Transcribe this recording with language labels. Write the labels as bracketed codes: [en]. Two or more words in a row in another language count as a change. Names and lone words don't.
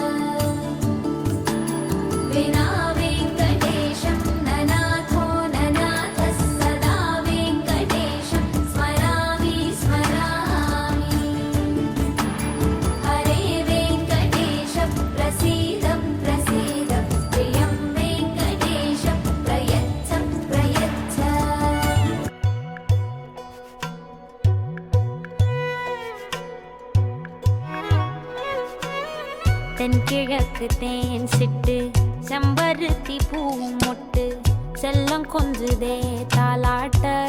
[sa] विना वेङ्कटेशं ननाथो ननाथः सदा वेङ्कटेशं स्मरामि स्मरामि हरे वेङ्कटेश प्रसीद प्रसीद प्रियं वेङ्कटेश प्रयच्छ प्रयच्छ [ta] தென்கிழக்கு தேன் சிட்டு செம்பருத்தி பூ மொட்டு செல்லம் கொஞ்சுதே தாலாட்ட